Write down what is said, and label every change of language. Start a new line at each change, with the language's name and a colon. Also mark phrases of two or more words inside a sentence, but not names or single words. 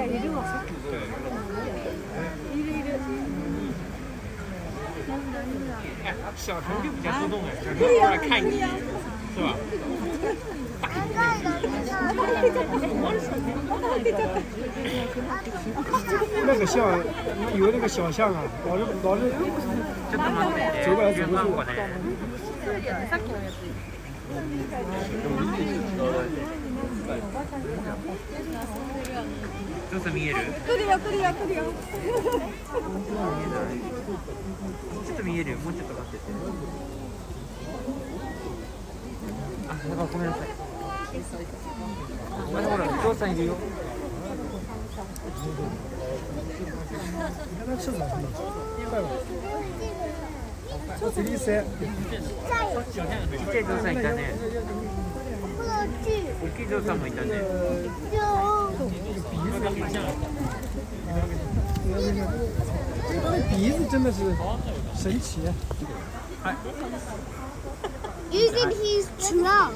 Chinese: 哎，小陈就比较主动哎，小陈过来看你，是吧？那个象有那个小象啊，老是走过来走过去。
Japanese: ちょっと見える？来るよ来るよ来るよ。ちょっと見えるよ。もうちょっと待ってて。あ、だからごめんなさい。ほら、お父さんいるよ。
Chinese: 你看他吃啥呢？快了，这嘴里塞。
Japanese: ちっちゃいゾウさんいたね。大きいゾウさんもいたね。
Chinese: 他的鼻子真的是神奇。
English: You think he's drunk?